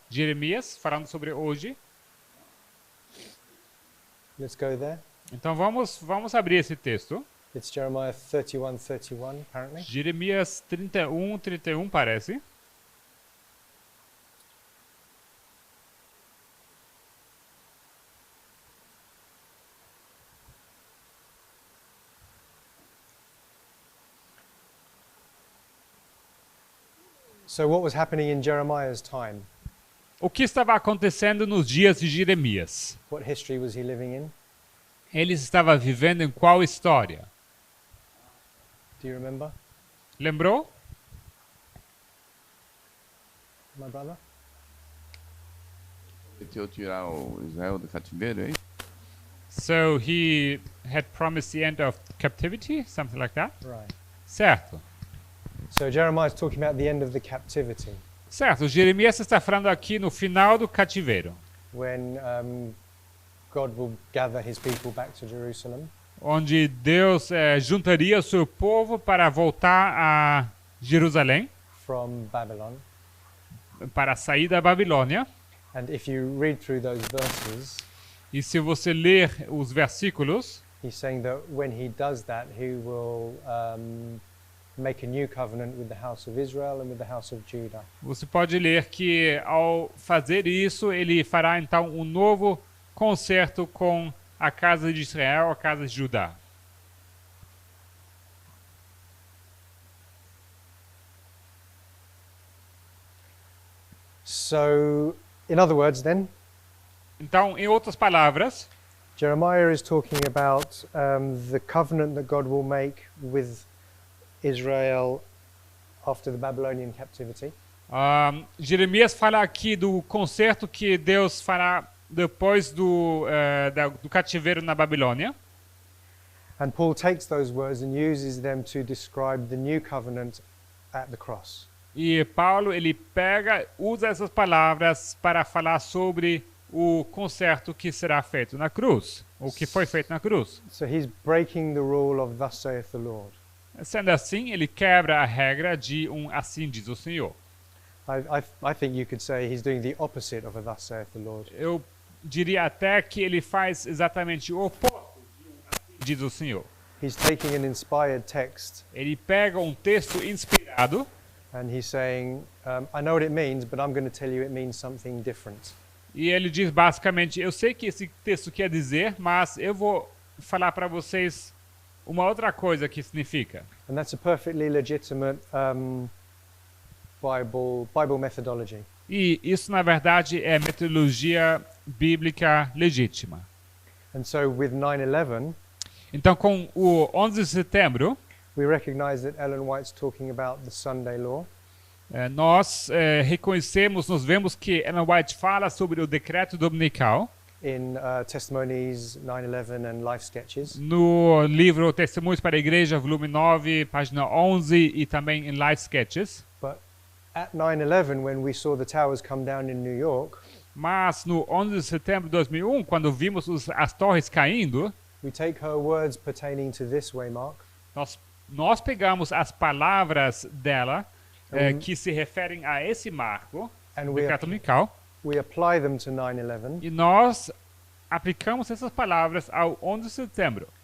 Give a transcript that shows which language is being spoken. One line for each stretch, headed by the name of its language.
Portuguese: Jeremias falando sobre hoje.
English: Let's go there.
Portuguese: Então vamos abrir esse texto.
English: It's Jeremiah 31:31 apparently.
Portuguese: Jeremias 31:31 parece.
English: So what was happening in Jeremiah's time?
Portuguese: O que estava acontecendo nos dias de Jeremias?
English: What history was he living in?
Portuguese: Ele estava vivendo em qual história?
English: Do you remember,
Portuguese: Lembrou?
English: my brother?
Portuguese: Prometeu tirar o Israel do cativeiro, hein?
English: So he had promised the end of captivity, something like that? Right.
Portuguese: Certo.
English: So Jeremiah is talking about the end of the captivity,
Portuguese: Certo, Jeremias está falando aqui no final do cativeiro,
English: when God will gather his people back to Jerusalem.
Portuguese: onde Deus juntaria o seu povo para voltar a Jerusalém,
English: From Babylon.
Portuguese: para sair da Babilônia.
English: And if you read through those verses,
Portuguese: E se você ler os versículos,
English: he's saying that when he does that, he will make a new covenant with the house of Israel and with the house of Judah.
Portuguese: você pode ler que ao fazer isso, ele fará então um novo concerto com a casa de Israel, a casa de Judá.
English: So, in other words, then,
Portuguese: Então, em outras palavras,
English: Jeremiah is talking about the covenant that God will make with Israel after the Babylonian captivity.
Portuguese: Jeremias fala aqui do concerto que Deus fará depois do cativeiro na Babilônia.
English: And Paul takes those words and uses them to describe the new covenant at the cross.
Portuguese: E Paulo, ele usa essas palavras para falar sobre o concerto que será feito na cruz, o que foi feito na cruz.
English: So he's breaking the rule of thus saith the Lord.
Portuguese: Sendo assim, ele quebra a regra de assim diz o Senhor.
English: I think you could say he's doing the opposite of a thus saith the Lord.
Portuguese: Eu diria até que ele faz exatamente o oposto de assim diz o Senhor.
English: He's taking an inspired text
Portuguese: Ele pega um texto inspirado
English: and he's saying, I know what it means, but I'm going to tell you it means something different.
Portuguese: e ele diz basicamente, eu sei que esse texto quer dizer, mas eu vou falar para vocês uma outra coisa que significa.
English: And that's a perfectly legitimate Bible methodology.
Portuguese: E isso, na verdade, é metodologia bíblica legítima.
English: And so with 9/11,
Portuguese: Então, com o 11 de setembro,
English: we recognize that Ellen White's talking about the Sunday law.
Portuguese: nós reconhecemos, nós vemos que Ellen White fala sobre o decreto dominical
English: In Testimonies 9/11 and Life Sketches.
Portuguese: no livro Testemunhos para a Igreja, volume 9, página 11, e também em Life Sketches.
English: But at 9/11, when we saw the towers come down in New York,
Portuguese: Mas no 11 de setembro de 2001, quando vimos as torres caindo,
English: we take her words pertaining to this way, Mark,
Portuguese: nós pegamos as palavras dela que se referem a esse marco,
English: and
Portuguese: decreto dominical,
English: we apply them to 9/11.
Portuguese: e nós aplicamos essas palavras ao 11 de setembro.